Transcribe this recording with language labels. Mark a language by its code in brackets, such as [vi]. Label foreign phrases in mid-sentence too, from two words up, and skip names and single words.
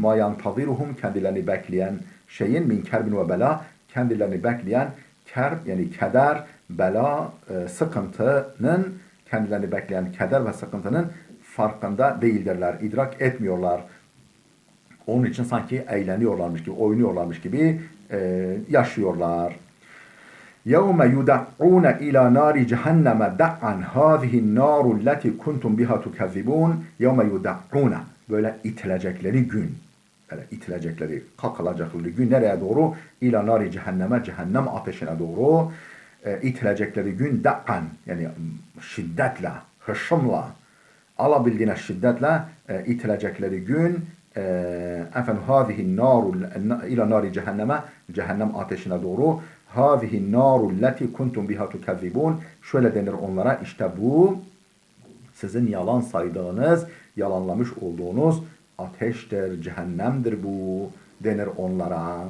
[ar] ما ينتظرهم [tr] kendilerini bekleyen şeyin [ar] من كرب وبلاء [tr] kendilerini bekleyen kerb yani keder, bela, sıkıntının kendilerini bekleyen keder ve sıkıntının farkında değildirler, idrak etmiyorlar. Onun için sanki eğleniyorlarmış gibi, oynuyorlarmış gibi yaşıyorlar. [ar] يَوْمَ يُدَعُّونَ إِلَى نَارِ جَهَنَّمَ دَعًّا هَذِهِ النَّارُ الَّتِي كُنْتُمْ بِهَا تُكَذِّبُونَ يَوْمَ يُدَعُّونَ [tr] Böyle itilecekleri gün. Böyle itilecekleri, kalkılacakları gün nereye doğru? [ar] إلى نار [tr] cehenneme, cehennem ateşine doğru itilecekleri gün da'an yani şiddetle, hışımla, alabildiğine şiddetle itilecekleri gün efendim [ar] هذه النار إلى نار [tr] cehenneme cehennem ateşine doğru [ar] هذه النار التي كنتم بها تكذبون [tr] şöyle denir onlara işte bu sizin yalan saydığınız, yalanlamış olduğunuz ateştir, cehennemdir bu denir onlara.